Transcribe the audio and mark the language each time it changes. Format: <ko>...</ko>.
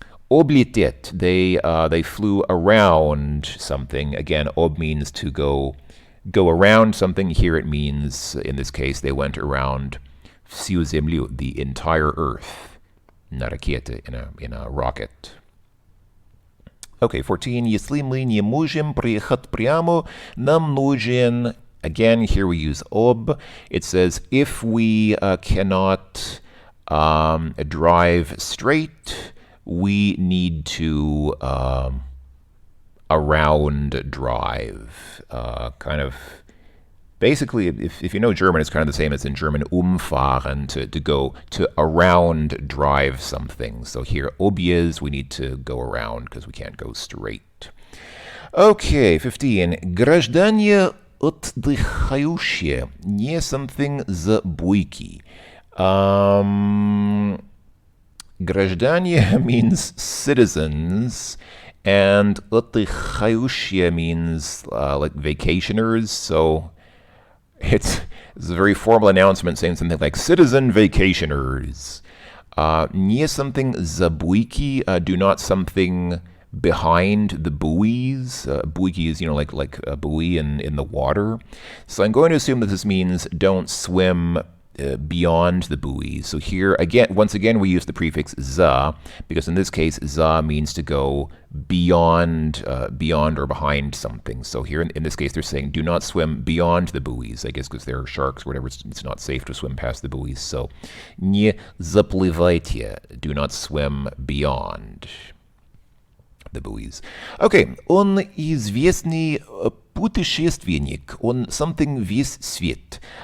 <en>Облететь, they flew around something. Again, об means to go around something. Here it means, in this case, they went around</en> <ru>всю Землю,</ru> <en>the entire Earth,</en> <ru>на ракете,</ru> <en>in a rocket. Okay, 14.</en> <ru>Если мы не можем приехать прямо, нам нужен.</ru> <en>Again, here we use об. It says if we cannot drive straight, we need to around drive. Kind of Basically, if you know German, it's kind of the same as in German, umfahren, to go, to around drive something. So here, obvious, we need to go around because we can't go straight. Okay, 15.</en> <ru>Граждане отдыхающие, не</ru> <en>something</en> <ru>за буйки.</ru> <en>Граждане means citizens, and отдыхающие means like vacationers. So it's a very formal announcement saying something like citizen vacationers.</en> <ru>Не</ru> <en>something</en> <ru>за буйки,</ru> <en>do not something behind the buoys. Buoy is, like a buoy in the water. So I'm going to assume that this means don't swim beyond the buoys. So here, once again, we use the prefix za, because in this case, za means to go beyond or behind something. So here, in this case, they're saying do not swim beyond the buoys, I guess because there are sharks or whatever, it's not safe to swim past the buoys. So,</en> <ru>не заплывайте,</ru> <en>do not swim beyond the buoys. Okay,</en> <ru>он известный путешественник, он</ru> <en>something</en> <ru>весь свет.</ru>